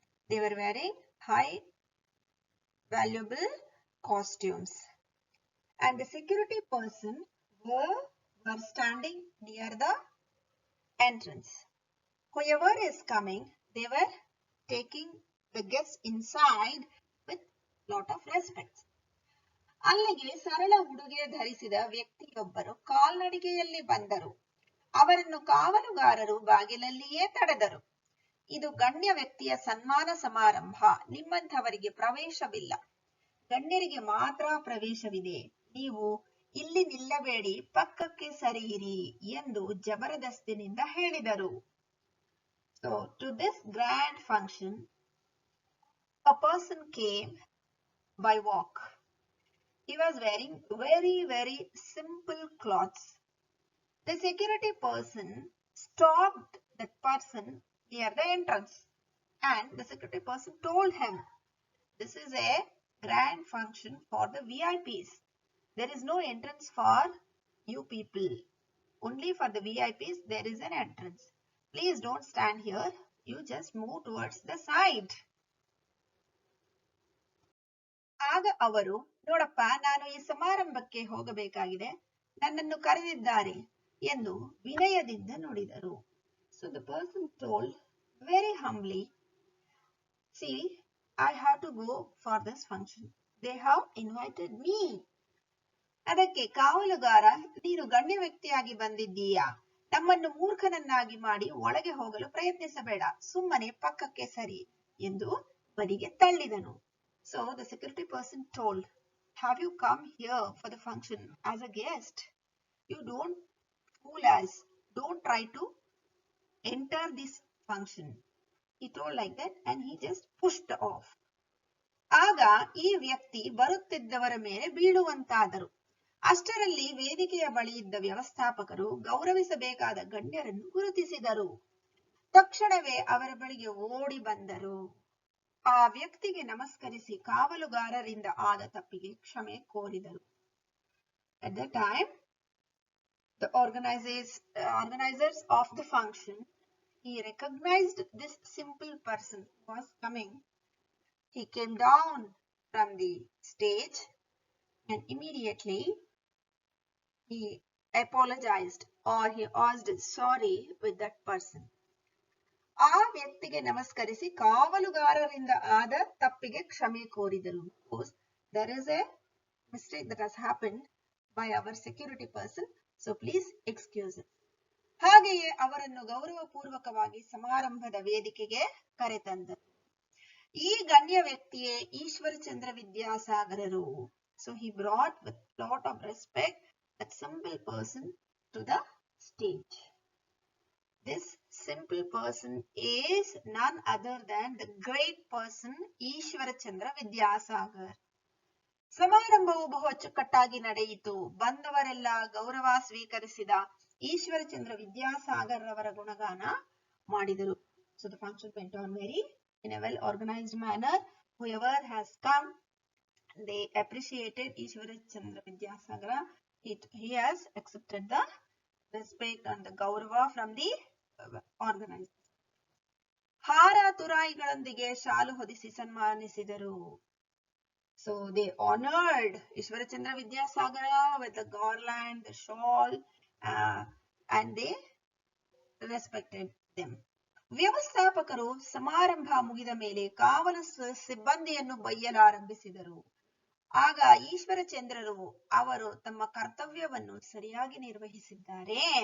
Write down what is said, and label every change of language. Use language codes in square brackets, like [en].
[en] They were wearing high valuable costumes. And the security person were standing near the entrance. Whoever is coming, they were taking the guests inside with lot of respect. [kn] ಅಲ್ಲಿಗೆ ಸರಳ ಉಡುಗೆ ಧರಿಸಿದ ವ್ಯಕ್ತಿಯೊಬ್ಬರು ಕಾಲ್ನಡಿಗೆಯಲ್ಲಿ ಬಂದರು. ಅವರನ್ನು ಕಾವಲುಗಾರರು ಬಾಗಿಲಲ್ಲಿಯೇ ತಡೆದರು. ಇದು ಗಣ್ಯ ವ್ಯಕ್ತಿಯ ಸನ್ಮಾನ ಸಮಾರಂಭ. ನಿಮ್ಮಂಥವರಿಗೆ ಪ್ರವೇಶವಿಲ್ಲ. ಗಣ್ಯರಿಗೆ ಮಾತ್ರ ಪ್ರವೇಶವಿದೆ. ನೀವು ಇಲ್ಲಿ ನಿಲ್ಲಬೇಡಿ, ಪಕ್ಕಕ್ಕೆ ಸರಿಯಿರಿ ಎಂದು ಜಬರದಸ್ತಿನಿಂದ ಹೇಳಿದರು. [en] So to this grand function, a person came by walk. He was wearing very simple clothes. The security person stopped that person near the entrance and the security person told him, this is a grand function for the VIPs. There is no entrance for you people. Only for the VIPs there is an entrance. Please don't stand here. You just move towards the side. [kn] ಆಗ ಅವರು, ನೋಡಪ್ಪ, ನಾನು ಈ ಸಮಾರಂಭಕ್ಕೆ ಹೋಗಬೇಕಾಗಿದೆ, ನನ್ನನ್ನು ಕರೆದಿದ್ದಾರೆ ಎಂದು ವಿನಯದಿಂದ ನುಡಿದರು. [en] So the person told very humbly, see, I have to go for this function. They have invited me. [kn] ಅದಕ್ಕೆ ಕಾವಲುಗಾರ, ನೀನು ಗಣ್ಯ ವ್ಯಕ್ತಿಯಾಗಿ ಬಂದಿದ್ದೀಯಾ, ನಮ್ಮನ್ನು ಮೂರ್ಖನನ್ನಾಗಿ ಮಾಡಿ ಒಳಗೆ ಹೋಗಲು ಪ್ರಯತ್ನಿಸಬೇಡ, ಸುಮ್ಮನೆ ಪಕ್ಕಕ್ಕೆ ಸರಿ ಎಂದು ಬದಿಗೆ ತಳ್ಳಿದನು. [en] So the security person told, have you come here for the function as a guest? You don't fool us. Don't try to enter this function. He told like that and he just pushed off. [kn] ಆಗ ಈ ವ್ಯಕ್ತಿ ಬರುತ್ತಿದ್ದವರ ಮೇಲೆ ಬೀಳುವಂತಾದರು. ಅಷ್ಟರಲ್ಲಿ ವೇದಿಕೆಯ ಬಳಿ ಇದ್ದ ವ್ಯವಸ್ಥಾಪಕರು ಗೌರವಿಸಬೇಕಾದ ಗಣ್ಯರನ್ನು ಗುರುತಿಸಿದರು. ತಕ್ಷಣವೇ ಅವರ ಬಳಿಗೆ ಓಡಿ ಬಂದರು. ಆ ವ್ಯಕ್ತಿಗೆ ನಮಸ್ಕರಿಸಿ ಕಾವಲುಗಾರರಿಂದ ಆದ ತಪ್ಪಿಗೆ ಕ್ಷಮೆ ಕೋರಿದರು. [en] At that time, the organizers of the function, he recognized this simple person who was coming. He came down from the stage and immediately he apologized or he asked sorry with that person. [kn] ಆ ವ್ಯಕ್ತಿಗೆ ನಮಸ್ಕರಿಸಿ ಕಾವಲುಗಾರರಿಂದ ಆದ ತಪ್ಪಿಗೆ ಕ್ಷಮೆ ಕೋರಿದರು. [en] There is a mistake that has happened by our security person, so please excuse it. [kn] ಹಾಗೆಯೇ ಅವರನ್ನು ಗೌರವಪೂರ್ವಕವಾಗಿ ಸಮಾರಂಭದ ವೇದಿಕೆಗೆ ಕರೆತಂದರು. ಈ ಗಣ್ಯ ವ್ಯಕ್ತಿಯೇ Ishwarachandra ವಿದ್ಯಾಸಾಗರರು. [en] So he brought with lot of respect that simple person to the stage. This simple person is none other than the great person Ishwarchandra Vidyasagar. [kn] ಸಮಾರಂಭವು ಬಹು ಅಚ್ಚುಕಟ್ಟಾಗಿ ನಡೆಯಿತು. ಬಂದವರೆಲ್ಲ ಗೌರವ ಸ್ವೀಕರಿಸಿದ ಈಶ್ವರಚಂದ್ರ ವಿದ್ಯಾಸಾಗರ್ ರವರ ಗುಣಗಾನ ಮಾಡಿದರು. [en] So the function went on very in a well organized manner. Whoever has come, they appreciated Ishwarachandra Vidyasagara. He has accepted the respect and the gaurava from the organizers. [kn] ಹಾರ ತುರಾಯಿಗಳೊಂದಿಗೆ ಶಾಲು ಹೊದಿಸಿ ಸನ್ಮಾನಿಸಿದರು. [en] So they honored Ishwarachandra Vidyasagara with the garland, the shawl, and they respected them. [kn] ವ್ಯವಸ್ಥಾಪಕರು ಸಮಾರಂಭ ಮುಗಿದ ಮೇಲೆ ಕಾವಲು ಸಿಬ್ಬಂದಿಯನ್ನು ಬೈಯಲಾರಂಭಿಸಿದರು. ಆಗ ಈಶ್ವರಚಂದ್ರರು ಅವರು ತಮ್ಮ ಕರ್ತವ್ಯವನ್ನು ಸರಿಯಾಗಿ ನಿರ್ವಹಿಸಿದ್ದಾರೆ.